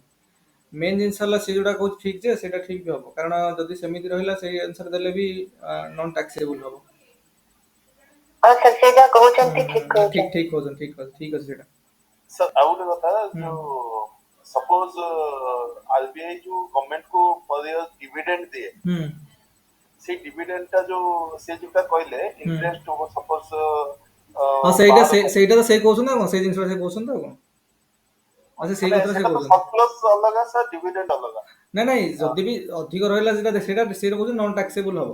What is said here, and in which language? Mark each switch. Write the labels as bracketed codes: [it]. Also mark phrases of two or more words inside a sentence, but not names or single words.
[or] ମେନ୍ ଜିନିଷ ହେଲା ସେ ଯୋଉଟା କହୁଛି ଠିକ, ଯେ ସେଇଟା ଠିକ ବି ହବ, କାରଣ ଯଦି ସେମିତି ରହିଲା ସେଇ ଆନ୍ସର ଦେଲେ ବି [en] non taxable [or] ହବ। ସାର୍ ସେଇଟା କହୁଛନ୍ତି ଠିକ କହୁଛନ୍ତି। ଠିକ କହୁଛନ୍ତି, ଠିକ ଅଛି ସେଇଟା। सर ଆଉ ଗୋଟେ କଥା, ଯୋଉ ସପୋଜ ଆରବିଆଇ ଯୋଉ ଗଭର୍ଣ୍ଣମେଣ୍ଟ କୁ [en] per year dividend [or] दिए, ସେ ଡିଭିଡେଣ୍ଡ ଟା ଯୋଉ ସେ ଯୋଉଟା କହିଲେ ଇଣ୍ଟରେଷ୍ଟ ସପୋଜ ହଁ, ସେଇଟା ତ ସେ କହୁଛନ୍ତି ଆଉ କଣ, ସେଇ ଜିନିଷଟା ସେ କହୁଛନ୍ତି ଆଉ କଣ, ସେଇ କଥା ସେ କହୁଛନ୍ତି। ସରପ୍ଲସ ଅଲଗା ସାର୍, ଡିଭିଡେଣ୍ଡ ଅଲଗା। ନାଇଁ ଯଦି ବି ଅଧିକ ରହିଲା ସେଇଟା କହୁଛନ୍ତି [en] non taxable [or] ହବ।